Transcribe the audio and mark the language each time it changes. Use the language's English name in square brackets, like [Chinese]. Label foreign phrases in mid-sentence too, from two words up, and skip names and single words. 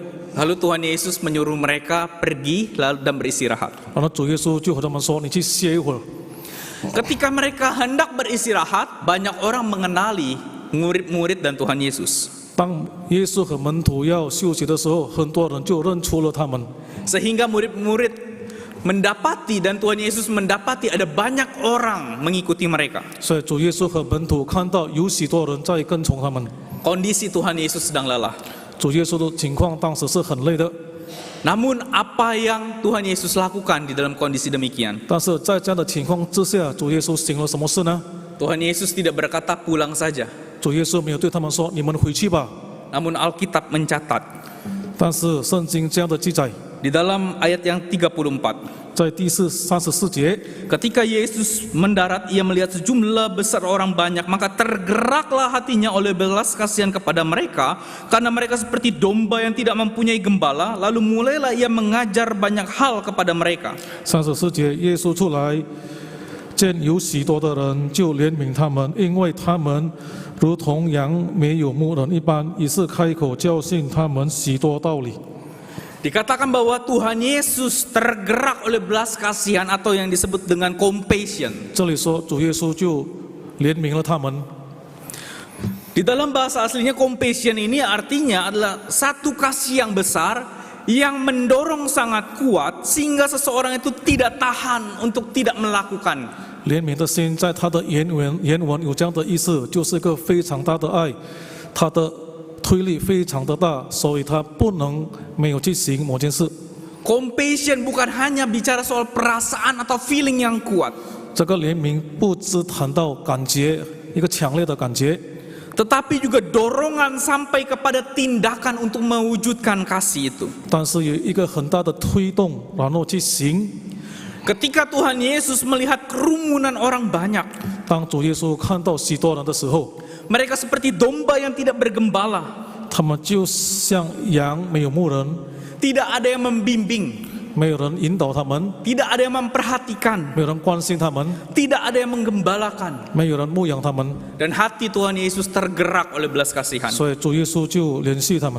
[Indonesian] Lalu Tuhan Yesus menyuruh mereka pergi lalu dan beristirahat. [Chinese] 然后主耶稣就和他们说：“你去歇一会儿。” [Indonesian] Ketika mereka hendak beristirahat, banyak orang mengenali murid-murid dan Tuhan Yesus. [Chinese] 当耶稣和门徒要休息的时候，很多人就认出了他们。 [Indonesian] Sehingga murid-murid mendapati dan Tuhan Yesus mendapati ada banyak orang mengikuti mereka. [Chinese] 所以主耶稣和门徒看到有许多人在跟从他们。 [Indonesian] Kondisi Tuhan Yesus sedang lelah. [Chinese] 主耶稣的情况当时是很累的， [Indonesian] Namun apa yang Tuhan Yesus lakukan di dalam kondisi demikian? [Chinese] 但是在这样的情况之下，主耶稣行了什么事呢？ [Indonesian] Tuhan Yesus tidak berkata pulang saja. [Chinese] 主耶稣没有对他们说：“你们回去吧。” [Indonesian] Namun Alkitab mencatat [Chinese] 但是圣经这样的记载， [Indonesian] di dalam ayat yang 34. [Chinese] 在第34节， [Indonesian] Ketika Yesus mendarat, ia melihat sejumlah besar orang banyak, maka tergeraklah hatinya oleh belas kasihan kepada mereka, karena mereka seperti domba yang tidak mempunyai gembala. Lalu mulailah ia mengajar banyak hal kepada mereka. [Chinese] 34 节，耶稣出来，见有许多的人，就怜悯他们，因为他们如同羊没有牧人一般，于是开口教训他们许多道理。 [Indonesian] Dikatakan bahwa Tuhan Yesus tergerak oleh belas kasihan atau yang disebut dengan compassion. [Chinese] 这里说主耶稣就怜悯了他们。 [Indonesian] Di Di dalam bahasa aslinya compassion ini artinya adalah satu kasih yang besar yang mendorong sangat kuat sehingga seseorang itu tidak tahan untuk tidak melakukan. [Chinese] 怜悯的心在它的原文有这样的意思，就是一个非常大的爱，它的推力非常的大，所以它不能没有去行某件事。 [Indonesian] Compassion bukan hanya bicara soal perasaan atau feeling yang kuat, [Chinese] 这个怜悯不只谈到感觉，一个强烈的感觉， [Indonesian] tetapi juga dorongan sampai kepada tindakan untuk mewujudkan kasih itu. [Chinese] 但是有一个很大的推动，然后去行。 [Indonesian] Ketika Tuhan Yesus melihat kerumunan orang banyak, [Chinese] 当主耶稣看到许多人的时候， [Indonesian] mereka seperti domba yang tidak bergembala, [Chinese] 他们就像羊没有牧人， [Indonesian] tidak ada yang membimbing, [Chinese] 没有人引导他们， [Indonesian] tidak ada yang memperhatikan, [Chinese] 没有人关心他们， [Indonesian] tidak ada yang menggembalakan. [Chinese] 没有人牧养他们， [Indonesian] Dan hati Tuhan Yesus tergerak oleh belas kasihan. [Chinese] 所以主耶稣就联系他们。